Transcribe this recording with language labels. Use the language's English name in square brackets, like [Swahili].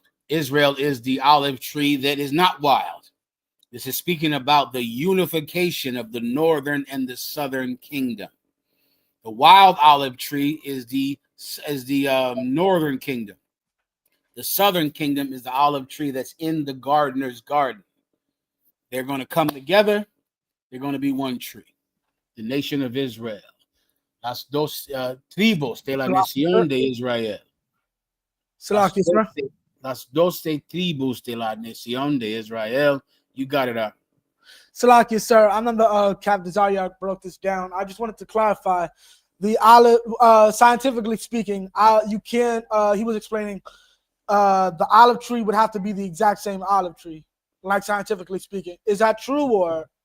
[English] Israel is the olive tree that is not wild. This is speaking about the unification of the northern and the southern kingdom. The wild olive tree is the northern kingdom. The southern kingdom is the olive tree that's in the gardener's garden. They're going to come together. They're going to be one tree. The nation of Israel. [Spanish] Las dos tribus de la nación de Israel. Las 12 tribus de la nación de Israel. [English] You got it up. Salakia, sir. I remember Captain Zaryak broke this down. I just wanted to clarify. The olive, scientifically speaking, you can't. He was explaining the olive tree would have to be the exact same olive tree, like scientifically speaking. Is that true or?